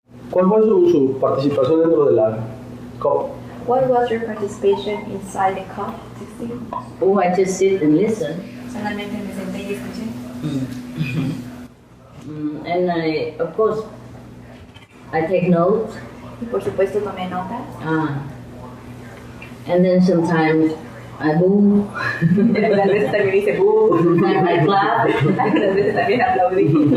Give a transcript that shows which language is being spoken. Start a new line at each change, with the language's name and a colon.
Spanish: ¿Cuál fue su participación dentro de la COP?
English: What was your participation inside the COP16? Oh, I just sit and listen.
Spanish: Solamente me senté y escuché.
English: And I, of course, I take notes.
Spanish: Y por supuesto tomé notas.
English: And then sometimes I boo.
Spanish: Algunas veces también hice boo.
English: Sometimes I clap.
Spanish: Algunas veces también aplaudí.